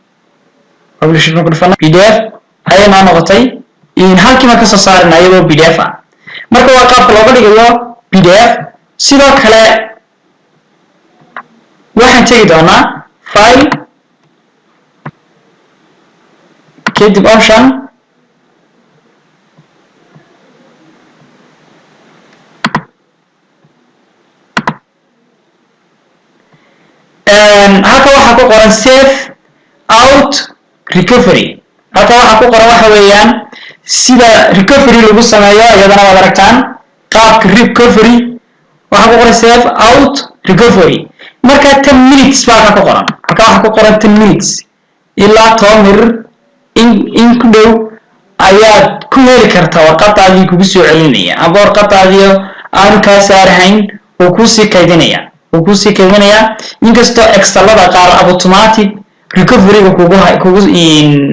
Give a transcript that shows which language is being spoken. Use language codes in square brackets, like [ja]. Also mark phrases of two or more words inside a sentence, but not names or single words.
[so] PDF ayaa noo noqotay in halkii ma ka soo saarnaa iyadoo PDF ah marka waa qaabka looga dhigayo PDF sidoo kale waxaan tegi doonaa file kadib option halka waxaa ku qoran [en] save out recovery [so] halka waxaa ku qoran waxa weeyaan sida recovery lagu sameeyo iyadana waad aragtaan qaabka recovery waxaa ku qoran [en] save out recovery [so] marka 10 minutes baa ka qoran marka waxa ku qoran 10 minutes ilaa 10 mir in ku dhow ayaad ku heli kartaa warqadaadii kugu soo celinaya ama warqadaadii aan ka saarhayn oo ku sii kaydinaya inkastoo excelada qaar [en] automatic recovery [so] kugu